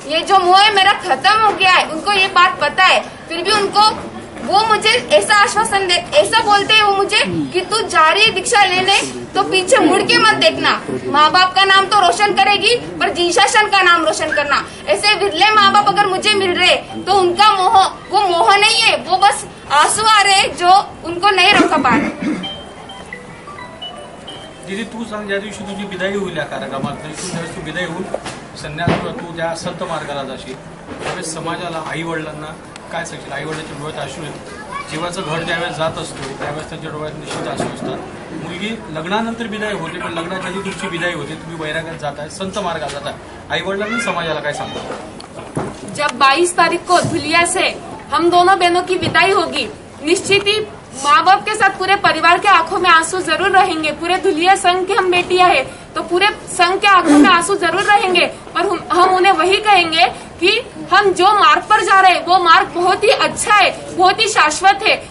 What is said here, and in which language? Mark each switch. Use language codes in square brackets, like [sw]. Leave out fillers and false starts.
[hi] ये जो मोह है मेरा खत्म हो गया है, उनको ये बात पता है, फिर भी उनको वो मुझे ऐसा आश्वासन ऐसा बोलते हैं वो मुझे कि तू जा रही है दीक्षा लेने तो पीछे मुड़ के मत देखना, माँ बाप का नाम तो रोशन करेगी पर जिनशासन का नाम रोशन करना। ऐसे विरले माँ बाप अगर मुझे मिल रहे तो उनका मोह वो मोह नहीं है, वो बस आंसू आ रहे जो उनको नहीं रोका पा रहे। [mr] दीदी तू सांग, ज्या दिवशी तुझी विदाई होईल या कार्यक्रमात, ज्यावेळेस तू विदाई होऊन संन्यास तू त्या संत मार्गाला जाशील, त्यावेळेस समाजाला, आई वडिलांना काय सांगशील? आई वडिलांच्या डोळ्यात अश्रू येतात, जीवाचं घर ज्यावेळेस जात असतो त्यावेळेस त्यांच्या डोळ्यात निश्चित अश्रू असतात। मुलगी लग्नानंतर विदाई होते, पण लग्नाच्या आधी तुमची विदाई होते, तुम्ही वैराग्यात जाताय, संत मार्गात जाताय, आई वडिलांनी समाजाला काय सांगता? [hi] जब 22 तारीख को धुलिया से हम दोनों बहनों की विदाई होगी, निश्चित ही माँ बाप के साथ पूरे परिवार के आंखों में आंसू जरूर रहेंगे। पूरे धुलिया संघ के हम बेटियां हैं तो पूरे संघ के आंखों में आंसू जरूर रहेंगे, पर हम उन्हें वही कहेंगे कि हम जो मार्ग पर जा रहे हैं वो मार्ग बहुत ही अच्छा है, बहुत ही शाश्वत है।